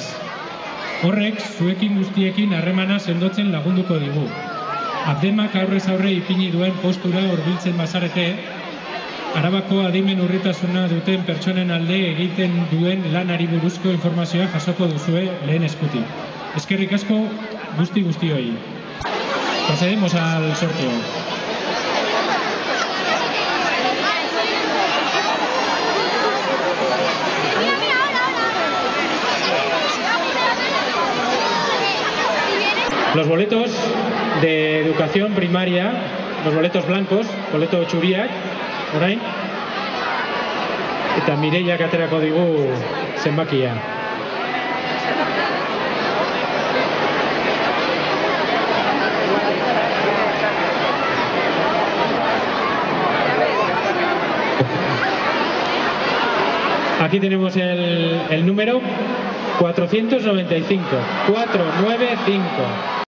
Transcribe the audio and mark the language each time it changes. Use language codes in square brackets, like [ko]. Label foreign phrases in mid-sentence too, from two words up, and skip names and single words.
[eu] Horrek, zuekin guztiekin harremana sendotzen lagunduko digu. Abdemak aurrez aurre ipini duen postura hurbiltzen bazarete, Arabako adimen urritasuna duten pertsonen alde egiten duen lanari buruzko informazioa jasoko duzue lehen eskutik. Eskerrik asko guztioi. [es] Procedemos al sorteo. Los boletos de educación primaria, los boletos blancos, [eu] boleto txuriak, orain, eta Mireiak aterako digu zenbakia. [es] Aquí tenemos el número 495.